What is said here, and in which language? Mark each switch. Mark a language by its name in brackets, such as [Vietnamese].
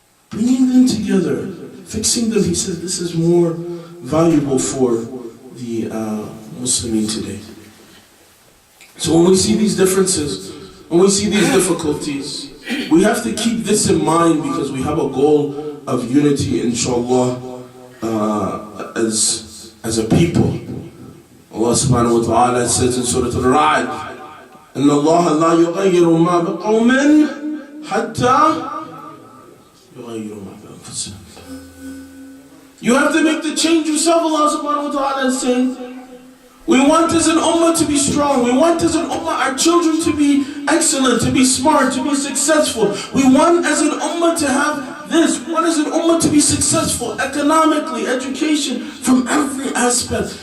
[English] Bringing them together, fixing them, he says, this is more valuable for the Muslimin today. So when we see these differences, when we see these difficulties, we have to keep this in mind because we have a goal of unity, inshallah, as a people. Allah subhanahu wa ta'ala says in Surah Al-Ra'd, [Arabic] إِنَّ اللَّهَ لَا يُغَيِّرُ مَا بِقَوْمٍ حَتَّى يُغَيِّرُ مَا بِأَنفُسِهِمْ. [English] You have to make the change yourself, Allah subhanahu wa ta'ala is saying. We want as an ummah to be strong. We want as an ummah our children to be excellent, to be smart, to be successful. We want as an ummah to have this. We want as an ummah to be successful economically, education, from every aspect.